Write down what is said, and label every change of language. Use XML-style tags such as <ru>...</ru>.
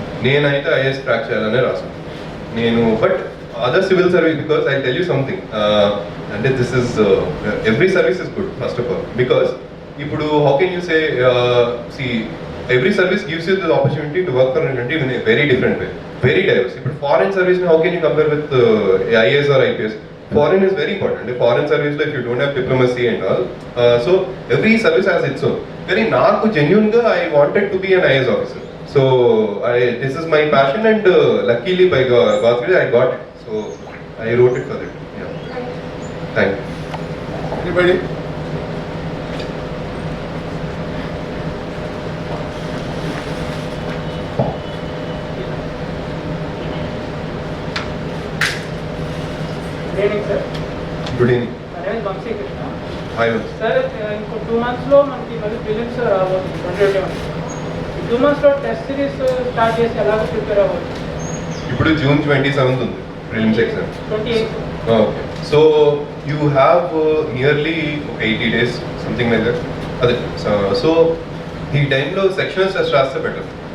<te>నేనైతే IAS crack చేయాలనే రాసాను నేను,</te> <en>But other civil service, because I tell you something, అంటే this is every service is good first of all, because ఇప్పుడు how can you say see every service gives you the opportunity to work for an country in a very different way, very diverse. ఇప్పుడు foreign service how can you compare with IAS or IPS? Foreign is very important. The foreign service, if you don't have diplomacy and all, so every service has its own. Very</en> <te>naaku genuine ga</te> <en>I wanted to be an IAS officer. So this is my passion, and luckily by God's grace I got it. So I wrote it for that. Yeah. Thank you. Anybody? Good evening, sir. Good evening. My name is Vamsi Krishna. Hi.</en> <te>Sir, ఇంకో 2 monthsలో మనకి మళ్ళీ films రాబోతుంది 2021. ఈ 2 monthsలో test series start చేసి ఎలాగ prepare అవ్వచ్చు? ఇప్పుడు June 27th ఉంది prelims exam. 28.</te> <en>Okay. So you have nearly 80 days, something like that.</en> <te>అదే సో ఈ టైంలో సెక్షనల్స్ టెస్ట్ రాస్తే బెటర్.</te>